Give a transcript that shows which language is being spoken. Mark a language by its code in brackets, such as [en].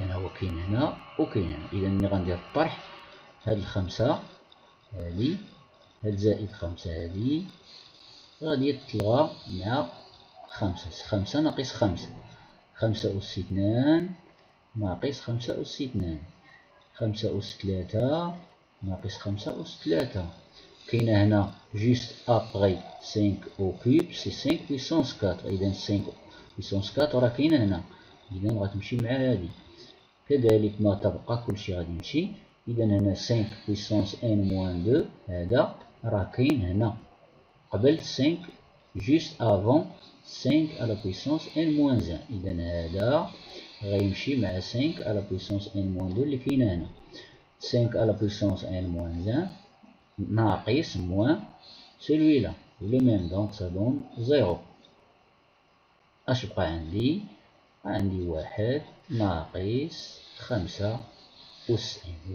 [ar] إذا هو كاين هنا وكاين هنا. إذا ملي غندير الطرح هاد الخمسة هادي هاد زائد 5 هادي غادي تلغى مع 5 ناقص 5 أس 2 ناقص 5 أس 2، 5 أس 3 ناقص 5 أس 3. كاينه هنا [fr] juste après 5 au cube c'est 5 puissance 4. [ar] إذا 5 puissance 4 راه كاينه هنا، إذا غتمشي مع هادي. كذلك ما تبقى كلشي غادي يمشي. إذا هنا 5 puissance n-2 هذا راه كاين هنا قبل 5 [fr] juste avant 5 à la puissance n-1. [ar] إذا هذا غيمشي مع [fr] 5 à la puissance n-2 [ar] اللي كاينه هنا. [fr] 5 à la puissance n-1 [ar] ناقص [fr] moins celui-là le même, donc ça donne 0. [ar] اش بقى عندي؟ واحد ناقص 5 أس n.